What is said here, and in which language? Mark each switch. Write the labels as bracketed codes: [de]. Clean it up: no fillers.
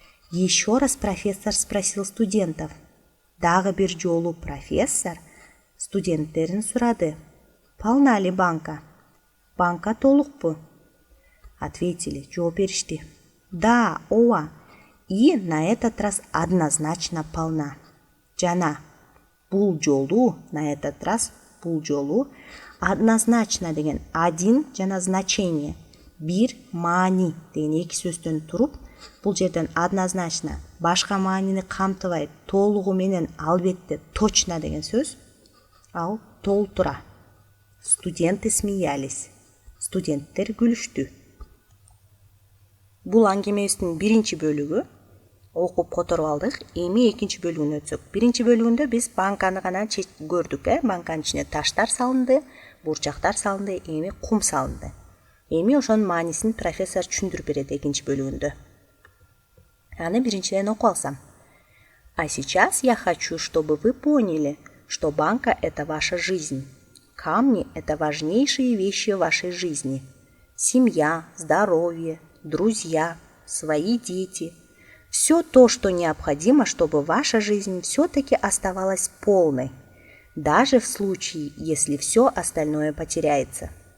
[ru] Еще раз профессор спросил студентов. [ky] Дагы бир жолу профессор студенттерин сурады. [ru] Полна ли банка? [ky] Банка толукпу? [ru] Ответили, [ky] жооп беришти. Да, ооба. [ru] И на этот раз однозначно полна. [ky] Жана бул жолу, [ru] на этот раз [ky] бул жолу однозначно деген один жана значение, бир маани деген эки сөздөн туруп, бул жерден однозначно башка маанини камтыбай, толугу менен, албетте, точно деген сөз, ал толтура. [ru] Студенты смеялись. [ky] Студенттер күлүштү. Бул аңгемебиздин биринчи бөлүгү. Окуп которуп алдык. Эми экинчи бөлүгүнө өтсөк. Биринчи бөлүгүндө биз банканы гана көрдүк, банканын ичине таштар салынды, бурчактар салынды, эми кум салынды. Эми ошонун маанисин профессор түшүндүрүп берет экинчи бөлүгүндө. Аны биринчиден окуп алсам. [ru] А сейчас я хочу, чтобы вы поняли, что банка – это ваша жизнь. Камни – это важнейшие вещи в вашей жизни. Семья, здоровье, друзья, свои дети. Все то, что необходимо, чтобы ваша жизнь все-таки оставалась полной, даже в случае, если все остальное потеряется.